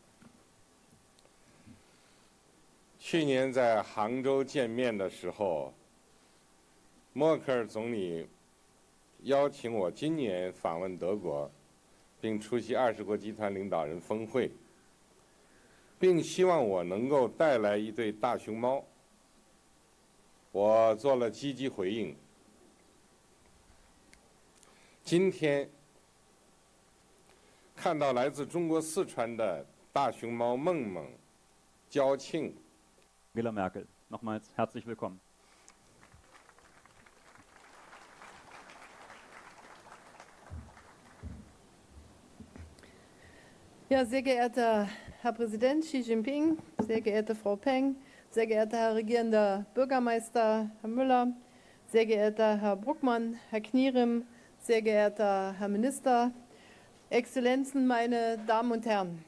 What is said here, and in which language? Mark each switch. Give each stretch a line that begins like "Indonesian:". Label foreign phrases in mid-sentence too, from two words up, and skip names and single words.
Chinese: 去年在杭州见面的时候，默克尔总理邀请我今年访问德国，并出席20国集团领导人峰会，并希望我能够带来一对大熊猫。我做了积极回应。今天看到来自中国四川的大熊猫梦梦、娇庆。
German: Angela Merkel, nochmals herzlich willkommen. Ja, sehr geehrter Herr Präsident Xi Jinping, sehr geehrte Frau Peng, sehr geehrter Herr regierender Bürgermeister Herr Müller, sehr geehrter Herr Bruckmann, Herr Knierim, sehr geehrter Herr Minister, Exzellenzen, meine Damen und Herren.